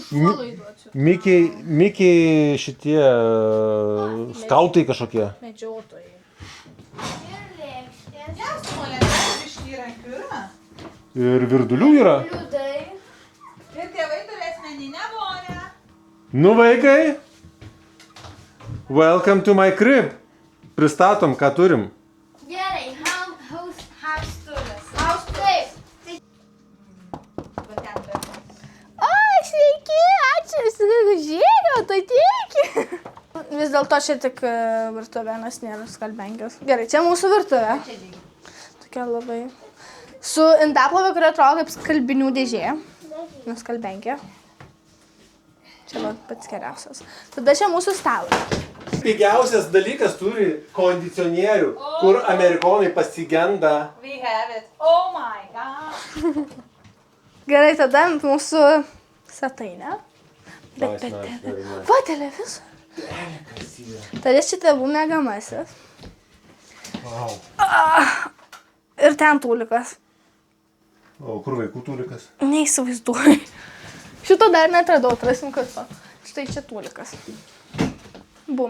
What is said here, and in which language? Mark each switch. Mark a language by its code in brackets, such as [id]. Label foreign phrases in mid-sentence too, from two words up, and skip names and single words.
[lt] Mikiai šitie skautai kažkokie. Medžiotojai. Ir virdulių yra. Ir tėvai turi asmeninę vonę. Nu, vaikai. [en] Welcome to my crib. [lt] Pristatom, ką turim. Gerai, house turas. House taip. O, sveiki, ačiū, sugužėjo, tai tiki. Vis dėlto čia tik virtuvė, nes nėra skalbenkės. Gerai, čia mūsų virtuvė. Tokia labai. Su indaplovė, kuri atrodo kaip skalbinių dėžė. Nuskalbenkė. Čia va pats geriausias. Tada čia mūsų stalas. Pigiausias dalykas turi kondicionierių, kur amerikonai pasigenda. [en] We have it. Oh my god. [lt] Gerai, tada mūsų svetainė. [en] Nice, very nice. [lt] Va, televizorius. Tada šitą buvo mėgamasis. Wow. Ir ten tūlikas. O kur vaikų tūlikas? Neįsivaizduoju. Šito dar netradau, atrasim kartu. Štai čia tūlikas. Bum.